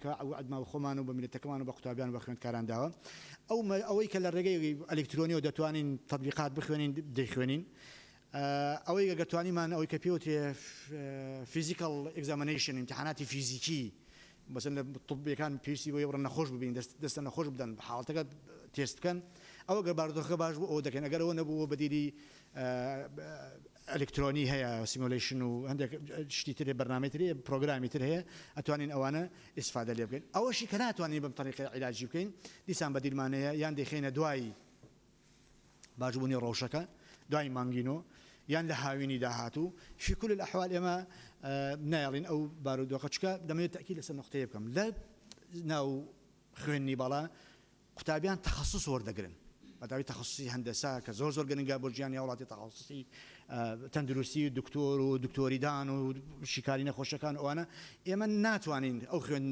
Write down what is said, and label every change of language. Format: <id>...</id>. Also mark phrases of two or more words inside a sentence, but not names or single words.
<ckb>کە عەدما خۆمان و بە میلەتەکەمان و بە قوتابیان و بە خوێندکاران داوە ئەوەی کە لە ڕێگەی ئەلکترۆنیەوە دەتوانین تەطبیقات بخوێنین دەیخوێنین ئەوەی گەتوانیمان ئەوەی کە پێوتێ</ckb> <en>physical examination</en> <ckb>امتحاناتی فیزیکی بەسن لە طبیەکان پێویستی بۆ ڕەن نەخۆش ببین دەستە نەخۆش بدەن حاڵەتەکە تێست بکەن ئەوە گەر بارودۆخەکە باش بوو ئەوە دەکەن ئەگەر ئەوە نەبووە بەدیری ئەلکترۆنی هەیە سیمولیشن و هەندێک شتی ترێ بەرنامەی ترێ پرۆگرامی تر هەیە ئەتوانین ئەوانە ئیسفادە لێ بکەین ئەوەشی کە ناتوانین بەم طریقە عیلاجی بکەین دیسان بەدیلمانەیە یان دەخێنە دوای باشبوونی ڕەوشەکە دوای مانگینۆ یان لە هاوینی داهاتوو</ckb> <ar>في كل الأحوال</ar> <ckb>ئێمە نایڵین ئەو بارودۆخە چکە دەمەوێت تاکید لەسەر نقطەیە بکەم لە ناو خوێندنی باڵا قوتابیان تەخەسوس وەردەگرن بەداوی تەخەسوسی هەندەسا کە زۆر زۆر گرنگە بۆ ژیانی وڵاتی تەخەسوسی تەندروستی دکتۆر و دکتۆریدان و شیکاری نەخۆشەکان ئەوانە ئێمە ناتوانین ئەو خوێندن</ckb>